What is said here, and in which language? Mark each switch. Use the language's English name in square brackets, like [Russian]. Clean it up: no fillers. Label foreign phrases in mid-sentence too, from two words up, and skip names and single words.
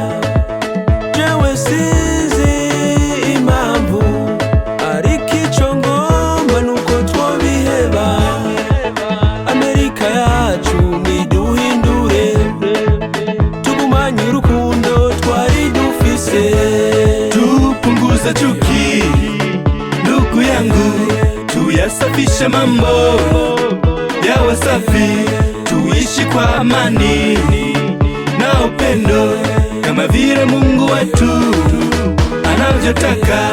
[Rundi] Jewe sinzi impamvu, ariko ico ngomba nuko twobiheba. Amerika yacu niduhindure, tugumanye urukundo twari dufise. [Swahili] Tupunguze chuki, ndugu yangu, tuyasafishe mambo yawe safi, tuishi kwa amani na upendo kama vile Mungu wetu anavyotaka.